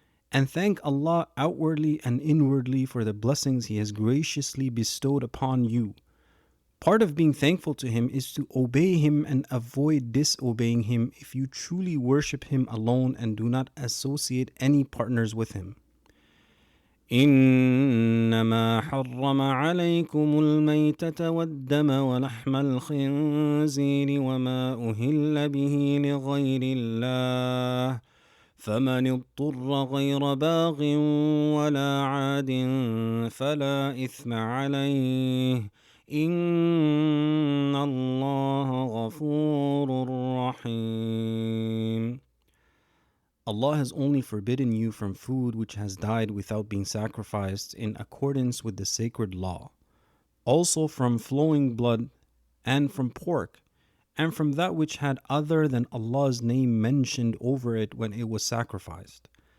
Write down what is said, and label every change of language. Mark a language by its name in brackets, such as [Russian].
[English] And thank Allah outwardly and inwardly for the blessings He has graciously bestowed upon you. Part of being thankful to Him is to obey Him and avoid disobeying Him if you truly worship Him alone and do not associate any partners with Him. [Arabic] إنما حرم عليكم الميتة والدم ولحم الخنزير وما أهل به لغير الله فمن اضطر غير باغ ولا عاد فلا إثم عليه إن الله غفور رحيم. [English] Allah has only forbidden you from food which has died without being sacrificed in accordance with the sacred law, also from flowing blood, and from pork, and from that which had other than Allah's name mentioned over it when it was sacrificed.